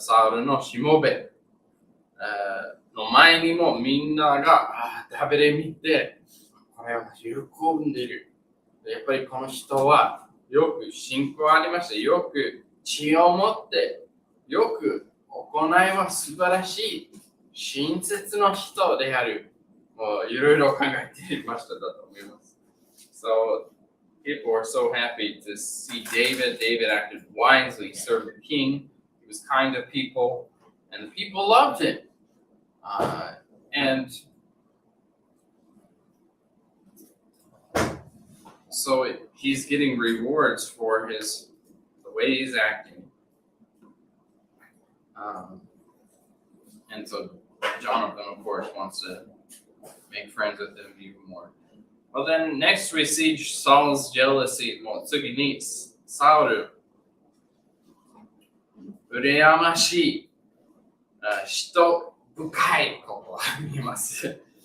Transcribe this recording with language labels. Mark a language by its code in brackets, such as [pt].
[ja] サウルのしもべの前にもみんながダビデ見てこれは喜んでいる。やっぱりこの人はよく信仰ありました。よく知を持って、よく行いは素晴らしい親切の人である。いろいろ考えていましただと思います。 [en] So, people were so happy to see David. David acted wisely, served the king. He was kind to people, and the people loved him. And so he's getting rewards for the way he's acting. And so Jonathan, of course, wants to make friends with him even more. Well, then next we see Saul's jealousy. [ja] もう次にサウル、羨ましい、人深いことが見えます。